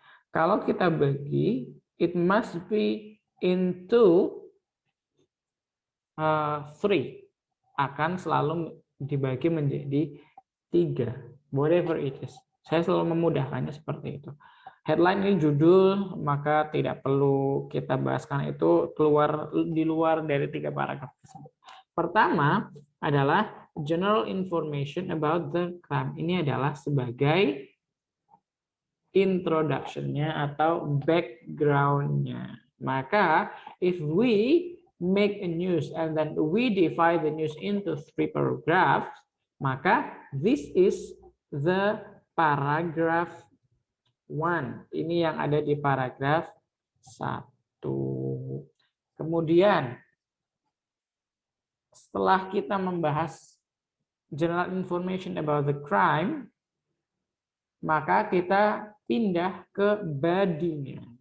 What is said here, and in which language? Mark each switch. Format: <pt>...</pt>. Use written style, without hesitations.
<en>Kalau kita bagi, it must be into three.</en> <id>Akan selalu dibagi menjadi 3. Whatever it is. Saya selalu memudahkannya seperti itu. Headline ini judul, maka tidak perlu kita bahas karena itu di luar dari 3 paragraf tersebut.</id> <en>Pertama adalah general information about the crime.</en> <id>Ini adalah sebagai introduction-nya atau background-nya.</id> <en>Maka if we make a news and then we divide the news into 3 paragraphs, maka this is the paragraph 1.</en> <id>Ini yang ada di paragraf 1. Kemudian setelah kita membahas general information about the crime, maka kita pindah ke body-nya.</id>